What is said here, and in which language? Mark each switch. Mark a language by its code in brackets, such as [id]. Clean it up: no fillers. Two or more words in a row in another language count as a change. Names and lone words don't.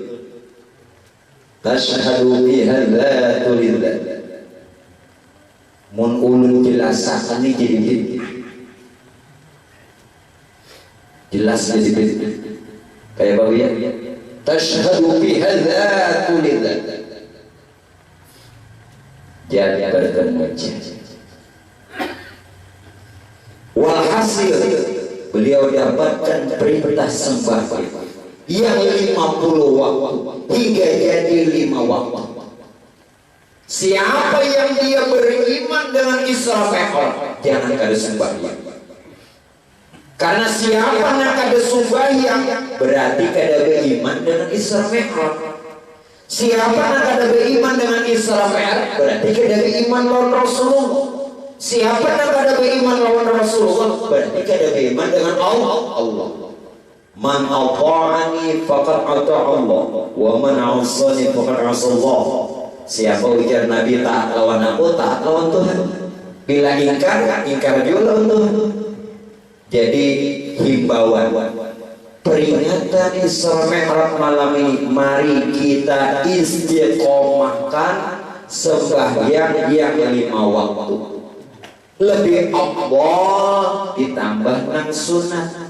[ar] تشهد بالذات للذات. [bjn] Mun ulun jelasakan ini jadi jelas jadi kayak bau ya. [ar] تشهد بالذات للذات. [id] Jadi bertemu. Walhasil beliau dapatkan perintah sembahyang yang 50 waktu hingga jadi 5 waktu. Siapa yang dia beriman dengan Isra Mi'raj, [bjn] jangan kada sembahyang. Karena siapa yang kada sembahyang berarti kada beriman dengan Isra Mi'raj. Siapa yang kada beriman dengan Isra Mi'raj berarti kada beriman lawan Rasulullah. Siapa yang kada beriman lawan Rasulullah berarti kada beriman dengan Allah. [ar] من أطاعني فقد أطاع الله ومن عصاني فقد عصى الله. [bjn] Siapa ujar Nabi taat lawan aku, taat lawan Tuhan. Bila ingkar juga lawan Tuhan. [id] Jadi himbauan peringatan Isra Mi'raj malam ini, mari kita istiqomahkan sembahyang yang 5 waktu. [bjn] Lebih afdal ditambah nang sunat.